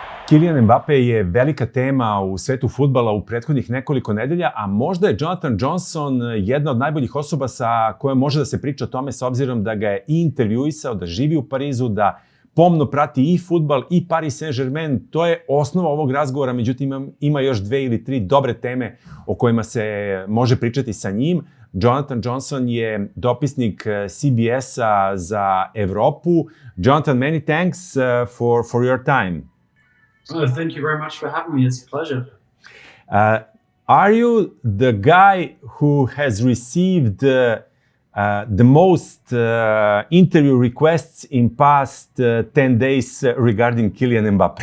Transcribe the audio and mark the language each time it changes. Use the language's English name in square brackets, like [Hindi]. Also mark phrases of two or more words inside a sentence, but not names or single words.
[Serbian] Kylian Mbappe je velika tema u svetu fudbala u prethodnih nekoliko nedelja, a možda je Jonathan Johnson jedna od najboljih osoba sa kojom može da se priča o tome, s obzirom da ga je i intervjuisao, da živi u Parizu, da pomno prati i fudbal i Paris Saint-Germain. To je osnova ovog razgovora, međutim ima još 2 ili 3 dobre teme o kojima se može pričati sa njim. Jonathan Johnson je dopisnik CBS-a za Evropu. [English] Jonathan, many thanks for your time. Thank you very much for having me. It's a pleasure. Are you the guy who has received the most interview requests in past 10 days regarding Kylian Mbappe?